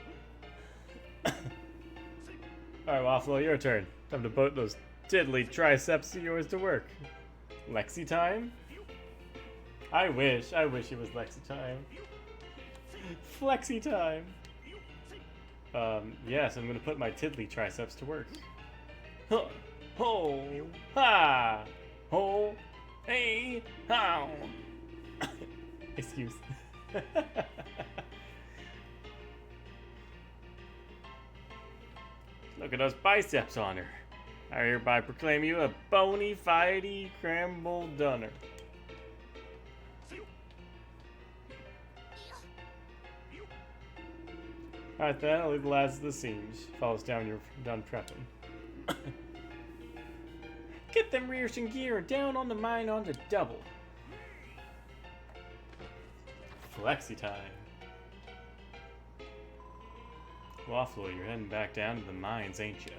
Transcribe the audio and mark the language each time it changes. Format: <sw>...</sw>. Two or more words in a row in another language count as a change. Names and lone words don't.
<en>Alright, Waffle, your turn. Time to put those diddly triceps of yours to work. Lexi time? I wish it was Lexi time. Flexi time! Yes, I'm gonna put my tiddly triceps to work. Huh. Ho! Ha! Ho! Hey! How! Excuse. Look at those biceps on her. I hereby proclaim you a bony, fighty, cramble dunner. Alright, that only the last of the siege. Falls down, you're done prepping. Get them rears in gear and down on the mine on the double. Flexi time. Waffle, you're heading back down to the mines, ain't ya?</en>